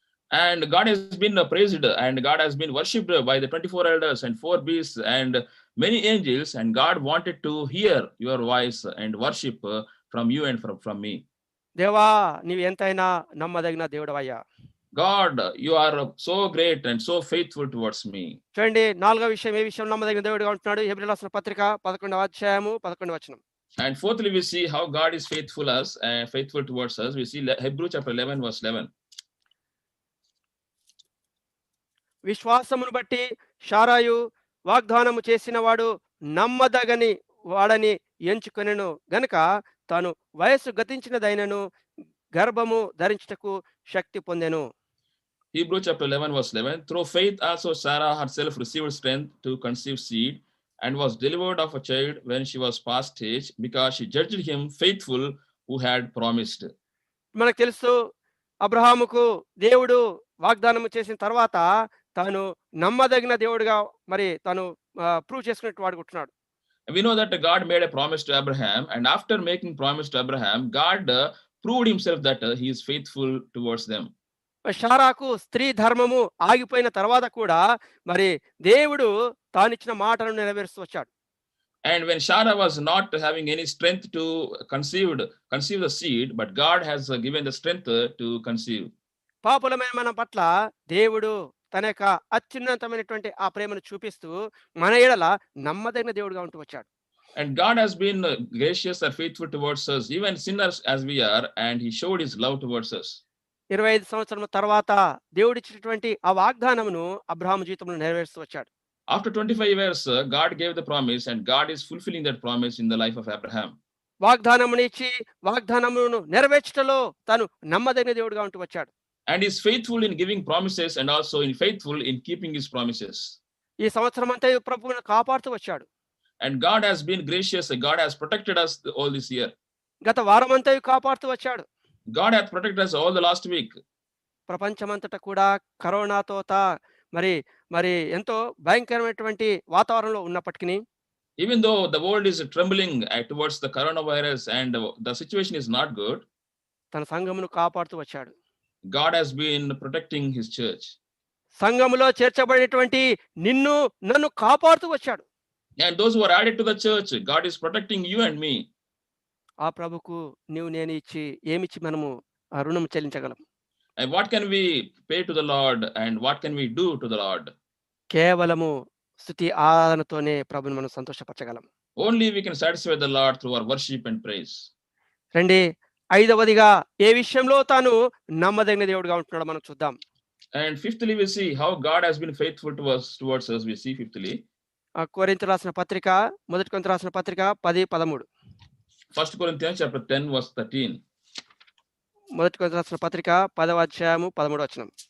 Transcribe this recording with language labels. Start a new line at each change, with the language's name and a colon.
English: And God has been praised, and God has been worshipped by the 24 elders and 4 beasts and many angels, and God wanted to hear your voice and worship from you and from me.
Telugu: దేవా నీవు ఎంతైనా నమ్మదగిన దేవుడవయ్యా.
English: God, you are so great and so faithful towards me.
Telugu: చూడండి 4వ విషయం ఏ విషయం నమ్మదగిన దేవుడిగా ఉంటున్నాడు. హెబ్రీయులకు రాసిన పత్రిక 11వ అధ్యాయము 11వ వచనం.
English: And fourthly, we see how God is faithful towards us. We see Hebrews chapter 11 verse 11.
Telugu: విశ్వాసమును బట్టి షారాయు వాగ్దానము చేసిన వాడు నమ్మదగని వాడని ఎంచుకొనెను గనుక తాను వయస్సు గతించినదైనను గర్భము ధరించుటకు శక్తి పొందెను.
English: Hebrews chapter 11 verse 11. Through faith also Sarah herself received strength to conceive seed and was delivered of a child when she was past age, because she judged him faithful who had promised.
Telugu: మనకు తెలుసు అబ్రహాముకు దేవుడు వాగ్దానము చేసిన తర్వాత తాను నమ్మదగిన దేవుడిగా మరి తాను ప్రూవ్ చేసుకున్నట్టు వాడుకుంటున్నాడు.
English: We know that God made a promise to Abraham, and after making promise to Abraham, God proved himself that he is faithful towards them.
Telugu: షారాకు స్త్రీ ధర్మము ఆగిపోయిన తర్వాత కూడా మరి దేవుడు తానిచ్చిన మాటను నెరవేరుస్తూ వచ్చాడు.
English: And when Sarah was not having any strength to conceive the seed, but God has given the strength to conceive.
Telugu: పాపులమైన మన పట్ల దేవుడు తన యొక్క అత్యున్నతమైనటువంటి ఆ ప్రేమను చూపిస్తూ మన ఎడల నమ్మదగిన దేవుడిగా ఉంటూ వచ్చాడు.
English: And God has been gracious and faithful towards us, even sinners as we are, and he showed his love towards us.
Telugu: 25 సంవత్సరాల తర్వాత దేవుడు ఇచ్చినటువంటి ఆ వాగ్దానమును అబ్రహాము జీవితంలో నెరవేరుస్తూ వచ్చాడు.
English: After 25 years, God gave the promise, and God is fulfilling that promise in the life of Abraham.
Telugu: వాగ్దానమును ఇచ్చి వాగ్దానమును నెరవేర్చటలో తాను నమ్మదగిన దేవుడిగా ఉంటూ వచ్చాడు.
English: And is faithful in giving promises and also faithful in keeping his promises.
Telugu: ఈ సంవత్సరం అంతా ప్రభువును కాపాడుతూ వచ్చాడు.
English: And God has been gracious, and God has protected us all this year.
Telugu: గత వారం అంతా కాపాడుతూ వచ్చాడు.
English: God has protected us all the last week.
Telugu: ప్రపంచమంతటా కూడా కరోనాతో మరి మరి ఎంతో భయంకరమైనటువంటి వాతావరణంలో ఉన్నప్పటికీ,
English: even though the world is trembling towards the coronavirus and the situation is not good,
Telugu: తన సంఘమును కాపాడుతూ వచ్చాడు.
English: God has been protecting his church.
Telugu: సంఘములో చేర్చబడినటువంటి నిన్ను నన్ను కాపాడుతూ వచ్చాడు.
English: And those who are added to the church, God is protecting you and me.
Telugu: ఆ ప్రభుకు నీవు నేను ఇచ్చి ఏమిచ్చి మనము ఆ రుణం చెల్లించగలం?
English: And what can we pay to the Lord, and what can we do to the Lord?
Telugu: కేవలము స్తుతి ఆరాధనతోనే ప్రభువును మనం సంతోషపరచగలం.
English: Only we can satisfy the Lord through our worship and praise.
Telugu: రండి, 5వదిగా ఏ విషయంలో తాను నమ్మదగిన దేవుడిగా ఉంటున్నాడో మనం చూద్దాం.
English: And fifthly, we see how God has been faithful towards us. We see fifthly,
Telugu: కొరింథీయులకు రాసిన పత్రిక, మొదటి కొరింథీయులకు రాసిన పత్రిక 10:13.
English: 1 Corinthians chapter 10 verse 13.
Telugu: మొదటి కొరింథీయులకు రాసిన పత్రిక 10వ అధ్యాయము 13వ వచనం.